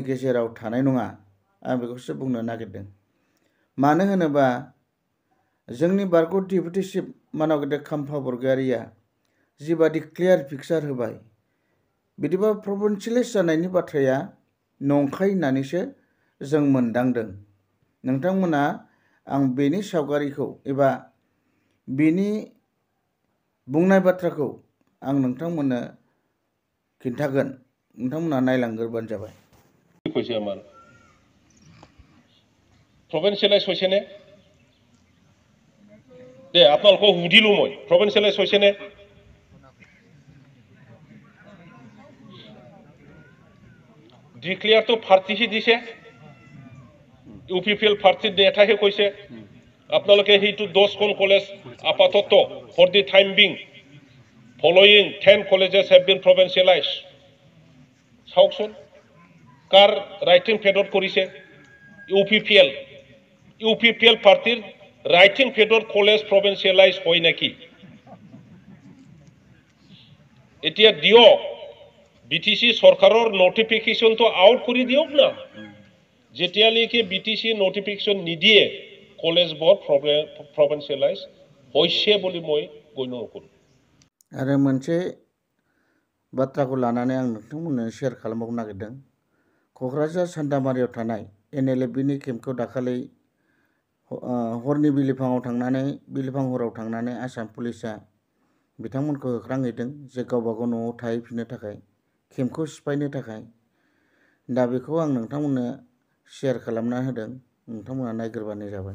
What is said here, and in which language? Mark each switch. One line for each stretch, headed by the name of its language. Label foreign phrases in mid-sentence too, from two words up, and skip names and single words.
Bodo: गेजेराव थानाय नङा आं बेखौसो बुंनो नागिरदों मानो होनोबा जोंनि बारग' डेपुटि चिफ मानगेन्द्र खाम्फा बरग'यारिया जिबादि
English: clear picture
Bodo: होबाय बिदिबा प्रभिन्सियेलाइज जानायनि बाथ्राया नंखाय होननानैसो जों मोनदांदों नोंथांमोना आं बेनि सावगारिखौ एबा बेनि बुंनाय बाथ्राखौ आं नोंथांमोननो खिन्थागोन नोंथांमोना नायलांग्रोबानो जाबाय
Assamese: प्रभिन्सियेलाइज হৈছেনে দে আপোনালোকক সুধিলো মই প্ৰভিন্সিয়েলাইজ হৈছেনে ডিক্লেয়াৰটো ফাৰ্টিহি দিছে ইউপিপিএল ফাৰ্টিত এটাহে কৈছে আপোনালোকে সেইটো 10খন কলেজ আপাতত
English: for the time being following 10 colleges have been provincialized
Assamese: চাওকচোন কাৰ ৰাইটিং ফেডত কৰিছে ইউ পি পি এল পাৰ্টিৰ ৰাইটিং ফেডত কলেজ প্ৰভিন্সিয়েলাইজ হয় নেকি এতিয়া দিয়ক BTC চৰকাৰৰ নটিফিকেশনটো আউট কৰি দিয়ক না যেতিয়ালৈকে BTC নটিফিকেশন নিদিয়ে কলেজ বোৰ্ড প্ৰভিন্সিয়েলাইজ হৈছে বুলি মই গণ্য নকৰোঁ
Bodo: आरो मोनसे बाथ्राखौ लानानै आं नोंथांमोननो शेयार खालामबावनो नागिरदों क'क्राझार सान्दामारियाव थानाय NLFB-नि केम्पखौ दाखालि हरनि बिलिफां हराव थांनानै आसाम पुलिसा बिथांमोनखौ होख्रांहैदों जे गावबागाव न'आव थाहैफिननो थाखाय केम्पखौ सिफायनो थाखाय दा बेखौ आं नोंथांमोननो शेयार खालामना होदों नोंथांमोना नायग्रोबानो जाबाय